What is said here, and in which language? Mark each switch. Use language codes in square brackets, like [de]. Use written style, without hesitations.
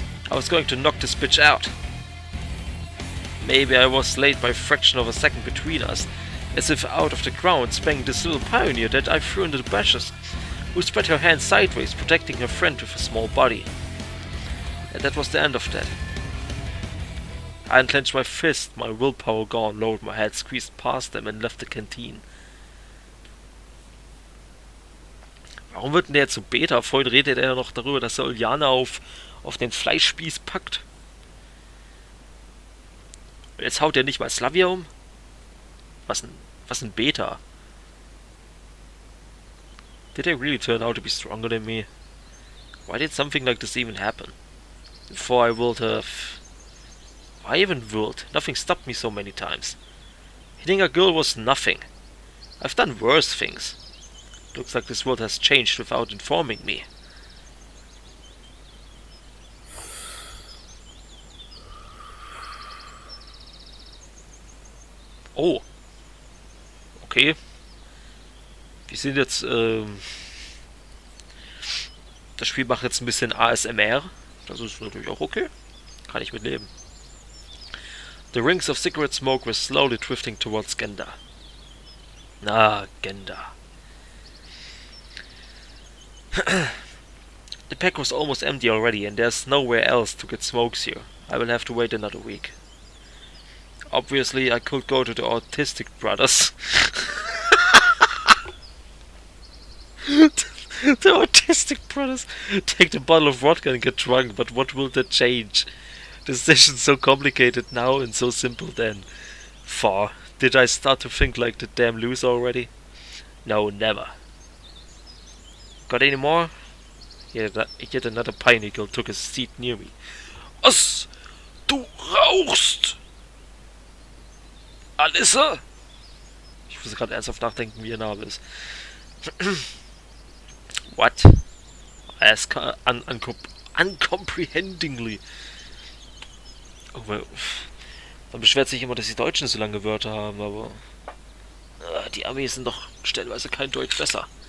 [en] I was going to knock this bitch out. Maybe I was late by a fraction of a second between us, as if out of the ground sprang this little pioneer that I threw into the bushes, who spread her hand sideways, protecting her friend with a small body. And that was the end of that. I unclenched my fist, my willpower gone, lowered my head, squeezed past them and left the canteen. [de] Warum wird denn der jetzt so Beta? Vorhin redet er noch darüber, dass er Ulyana auf den Fleischspieß packt. Und jetzt haut er nicht mal Slavia um? Was ein Beta? [en] Did they really turn out to be stronger than me? Why did something like this even happen? Before I would have... I even would. Nothing stopped me so many times. Hitting a girl was nothing. I've done worse things. Looks like this world has changed without informing me. Oh. Okay. [de] Wir sind jetzt, das Spiel macht jetzt ein bisschen ASMR. Das ist natürlich auch okay. Kann ich mit leben. [en] The rings of cigarette smoke were slowly drifting towards Genda. Ah, Genda. The pack was almost empty already, and there's nowhere else to get smokes here. I will have to wait another week. Obviously, I could go to the Autistic Brothers. The Autistic Brothers. Take the bottle of vodka and get drunk, but what will that change? The decision's so complicated now and so simple then. For did I start to think like the damn loser already? No, never. Got any more? Yet another pineapple took a seat near me. [de] Was? Du rauchst! Alissa? Ich muss gerade ernsthaft nachdenken, wie ihr Name ist. [en] What? I asked uncomprehendingly. [de] Oh, man beschwert sich immer, dass die Deutschen so lange Wörter haben, aber die Amis sind doch stellenweise kein Deutsch besser.